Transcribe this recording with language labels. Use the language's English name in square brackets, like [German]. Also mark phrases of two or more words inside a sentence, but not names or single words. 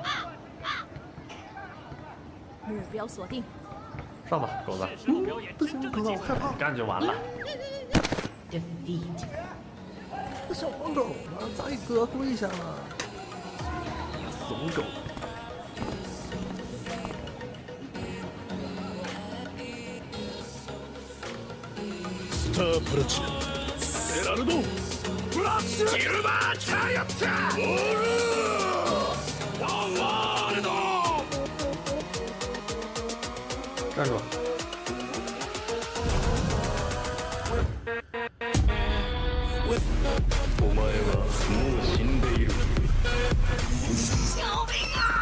[Chinese] 目标锁定。上吧，狗子。不行，狗子，我害怕。干就完了。 Defeat。小黄狗嘛，咋给哥跪下了？怂狗。 [Japanese] スタープラチナエラルドブラッシュシルバーチャリオットオールワンワールド [Chinese] 站住！ [Japanese] お前はもう死んでいる。 [Chinese] 救命啊！